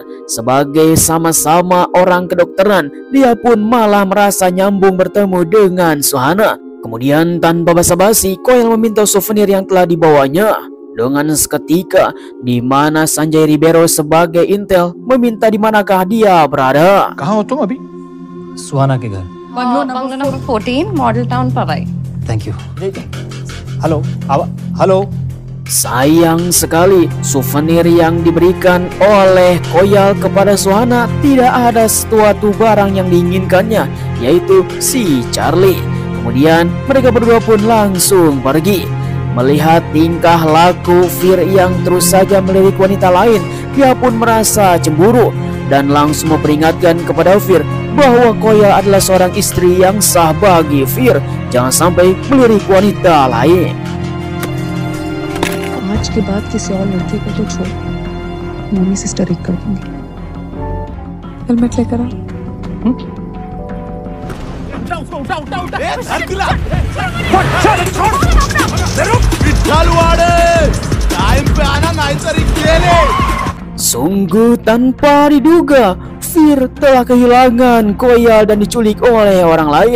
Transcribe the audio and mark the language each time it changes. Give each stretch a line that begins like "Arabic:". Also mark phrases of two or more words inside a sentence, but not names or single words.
Indonesian: Sebagai sama-sama orang kedokteran, dia pun malah merasa nyambung bertemu dengan Suhana. Kemudian tanpa basa-basi, Koyal meminta souvenir yang telah dibawanya. Dengan seketika, di mana Sanjay Ribeiro sebagai intel meminta di manakah dia berada.
Hindi: कहाँ हो तुम अभी? सुहाना के घर.
English: Bungalow number 14, Model Town, Powai. thank you. hello hello.
Indonesian: Sayang sekali, souvenir yang diberikan oleh Koyal kepada Suhana tidak ada sesuatu barang yang diinginkannya, yaitu si Charlie. Kemudian mereka berdua pun langsung pergi. Melihat tingkah laku Fir yang terus saja melirik wanita lain, dia pun merasa cemburu dan langsung memperingatkan kepada Fir bahwa Koyal adalah seorang istri yang sah bagi Fir. Jangan sampai melirik wanita lain.
Hindi: आज के बाद किसी और लड़के को तो छोड़,
English: mummy sister
Hindi: एक कर दूंगी. हेलमेट लेकर आ.
Indonesian: Sungguh tanpa diduga, Fir telah kehilangan Koyal dan diculik oleh orang lain.